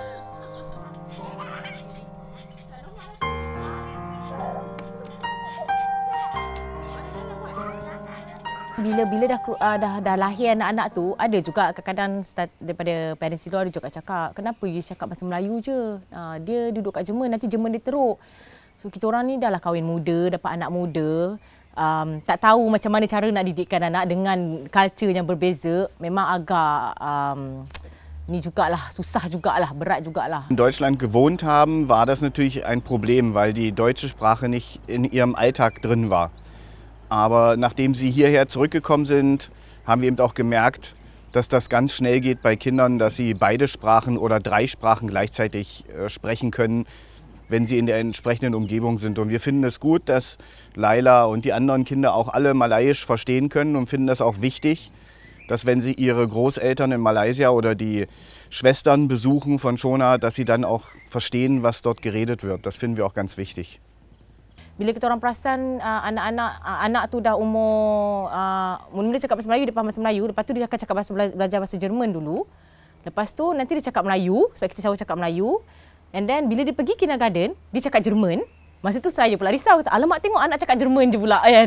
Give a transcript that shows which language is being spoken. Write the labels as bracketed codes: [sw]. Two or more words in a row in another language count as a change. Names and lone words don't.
[ms] Bila dah lahir anak-anak tu, ada juga kadang-kadang daripada parents itu ada juga cakap, kenapa dia cakap bahasa Melayu je? Dia duduk kat Jerman, nanti Jerman dia teruk. So kita orang ni dah lah kahwin muda, dapat anak muda, tak tahu macam mana cara nak didikkan anak dengan culture yang berbeza. Memang agak ni jugalah, susah jugalah, berat jugalah. [de] In Deutschland gewohnt haben, war das natürlich ein Problem, weil die deutsche Sprache nicht in ihrem Alltag drin war. Aber nachdem sie hierher zurückgekommen sind, haben wir eben auch gemerkt, dass das ganz schnell geht bei Kindern, dass sie beide Sprachen oder 3 Sprachen gleichzeitig sprechen können, wenn sie in der entsprechenden Umgebung sind. Und wir finden es gut, dass Laila und die anderen Kinder auch alle Malayisch verstehen können und finden das auch wichtig, dass wenn sie ihre Großeltern in Malaysia oder die Schwestern besuchen von Shona, dass sie dann auch verstehen, was dort geredet wird. Das finden wir auch ganz wichtig. [ms] Bila kita orang perasan anak tu dah umur mula-mula cakap bahasa Melayu, dia faham bahasa Melayu, lepas tu dia akan cakap belajar bahasa Jerman dulu. Lepas tu nanti dia cakap Melayu sebab kita selalu cakap Melayu. [en] And then [ms] bila dia pergi kindergarten, dia cakap Jerman. Masa tu saya pula risau, kata, alamak tengok anak cakap Jerman je pula kan.